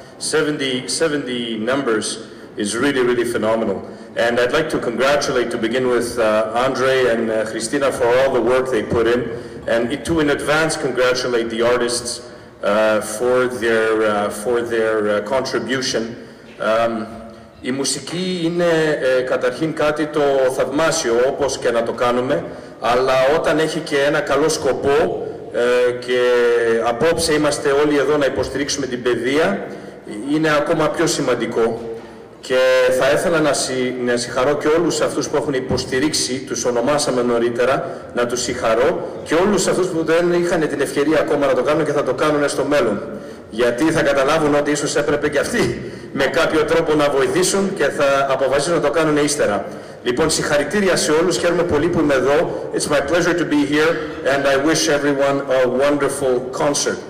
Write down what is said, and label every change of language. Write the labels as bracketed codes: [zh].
[en] 70 numbers is really, really phenomenal. And I'd like to congratulate, to begin with, Andre and Christina for all the work they put in, and to in advance congratulate the artists for their contribution. [el] Η μουσική είναι καταρχήν κάτι το θαυμάσιο, όπως και να το κάνουμε, αλλά όταν έχει και ένα καλό σκοπό και απόψε είμαστε όλοι εδώ να υποστηρίξουμε την παιδεία, είναι ακόμα πιο σημαντικό. Και θα ήθελα να συγχαρώ και όλους αυτούς που έχουν υποστηρίξει, τους ονομάσαμε νωρίτερα, να τους συγχαρώ, και όλους αυτούς που δεν είχαν την ευκαιρία ακόμα να το κάνουν και θα το κάνουν στο μέλλον. Γιατί θα καταλάβουν ότι ίσως έπρεπε και αυτοί με κάποιο τρόπο να βοηθήσουν και θα αποφασίσουν να το κάνουν ύστερα. Λοιπόν, συγχαρητήρια σε όλους, χαίρομαι πολύ που είμαι εδώ. [en] It's my pleasure to be here and I wish everyone a wonderful concert.